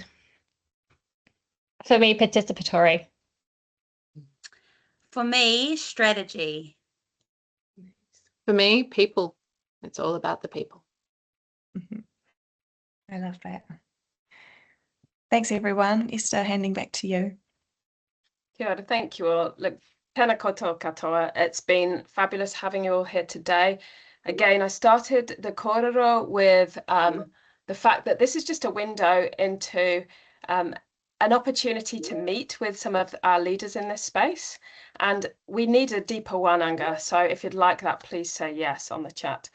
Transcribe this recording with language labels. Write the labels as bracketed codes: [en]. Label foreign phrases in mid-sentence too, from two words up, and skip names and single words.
[en] For me, participatory. For me, strategy. For me, people. It's all about the people. I love that. Thanks, everyone. Esther, handing back to you. [mi] Kia ora, [en] thank you all. Look, [mi] tēnā koutou katoa. [en] It's been fabulous having you all here today. Again, I started the kōrero with the fact that this is just a window into an opportunity to meet with some of our leaders in this space. And we need a deeper wānanga. So if you'd like that, please say yes on the chat.